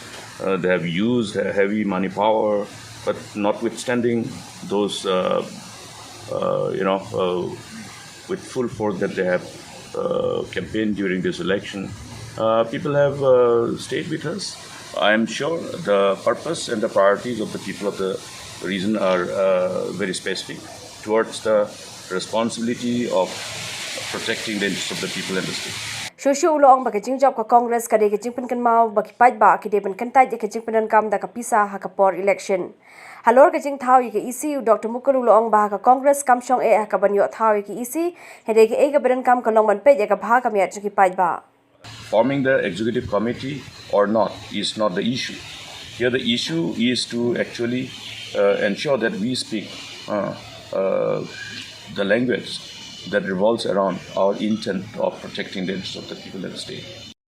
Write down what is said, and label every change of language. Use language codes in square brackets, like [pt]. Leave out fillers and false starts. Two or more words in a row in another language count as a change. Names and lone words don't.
[en] They have used heavy money power, but notwithstanding those, with full force that they have campaigned during this election, people have stayed with us. I am sure the purpose and the priorities of the people of the region are very specific towards the responsibility of protecting the interests of the people in the state. [kha] Shuh ulo ang bagi jingjop ka Congress kadei ka jingpynkynmaw bagi Paidbah kidei kyntait ka jingpyndonkam da ka Pisa hakapor election. Halor ka jingthaw ka isi Dr. Mukul ulo ang baha ka Congress kam shong kaban thaw ka isi Hynrei ka Pyndonkam ka long man peit ka baha ka miat ki Paidbah. [en] Forming the executive committee or not is not the issue. Here the issue is to actually ensure that we speak the language that revolves around our intent of protecting the interests of the people in the state.